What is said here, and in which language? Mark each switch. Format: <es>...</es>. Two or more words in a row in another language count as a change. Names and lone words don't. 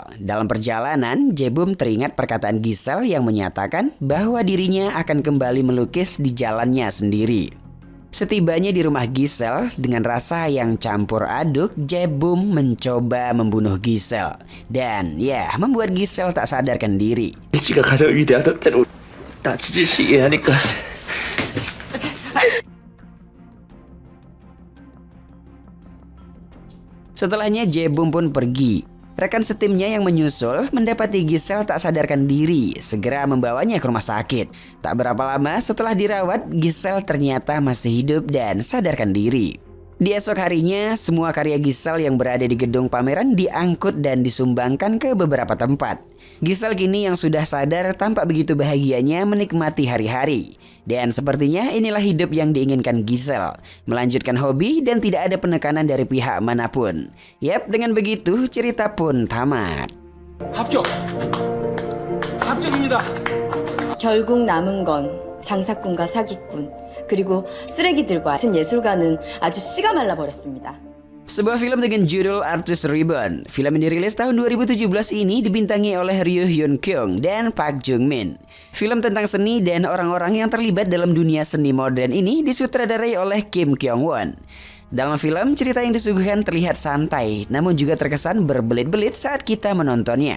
<id>Dalam perjalanan, Jae-bum teringat perkataan Giselle yang menyatakan bahwa dirinya akan kembali melukis di jalannya sendiri. Setibanya di rumah Giselle, dengan rasa yang campur aduk, Jae-bum mencoba membunuh Giselle. Dan ya, membuat Giselle tak sadarkan diri.</id> <ko>지가 가장 위대하던 때로 다치듯이 이해하니까</ko> <id>Setelahnya Jae-bum pun pergi. Rekan setimnya yang menyusul mendapati Giselle tak sadarkan diri, segera membawanya ke rumah sakit. Tak berapa lama setelah dirawat, Giselle ternyata masih hidup dan sadarkan diri. Di esok harinya, semua karya Giselle yang berada di gedung pameran diangkut dan disumbangkan ke beberapa tempat. Giselle kini yang sudah sadar tampak begitu bahagianya menikmati hari-hari. Dan sepertinya inilah hidup yang diinginkan Giselle, melanjutkan hobi dan tidak ada penekanan dari pihak manapun. Yap, dengan begitu cerita pun tamat.</id> <ko>합격입니다. 결국 남은 건 장사꾼과 사기꾼, 그리고 쓰레기들과 같은 예술가는 아주 씨가 말라버렸습니다.</ko> <id>Sebuah film dengan judul Artist Reborn. Film yang dirilis tahun 2017 ini dibintangi oleh Ryu Hyun-kyung dan Park Jung-min. Film tentang seni dan orang-orang yang terlibat dalam dunia seni modern ini disutradarai oleh Kim Kyung-won. Dalam film, cerita yang disuguhkan terlihat santai, namun juga terkesan berbelit-belit saat kita menontonnya.</id>